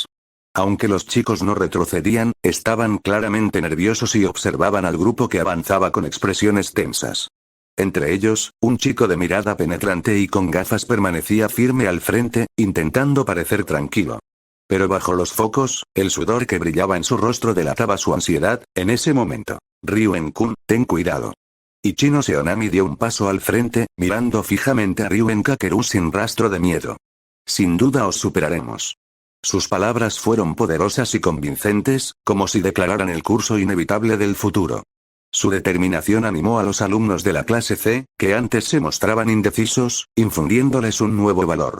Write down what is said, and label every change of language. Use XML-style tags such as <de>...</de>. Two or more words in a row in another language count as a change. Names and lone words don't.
<es>Aunque los chicos no retrocedían, estaban claramente nerviosos y observaban al grupo que avanzaba con expresiones tensas. Entre ellos, un chico de mirada penetrante y con gafas permanecía firme al frente, intentando parecer tranquilo. Pero bajo los focos, el sudor que brillaba en su rostro delataba su ansiedad. En ese momento, Ryuen-kun, ten cuidado. Ichinose Onami dio un paso al frente, mirando fijamente a Ryuen Kakeru sin rastro de miedo. Sin duda os superaremos. Sus palabras fueron poderosas y convincentes, como si declararan el curso inevitable del futuro. Su determinación animó a los alumnos de la clase C, que antes se mostraban indecisos, infundiéndoles un nuevo valor.</es>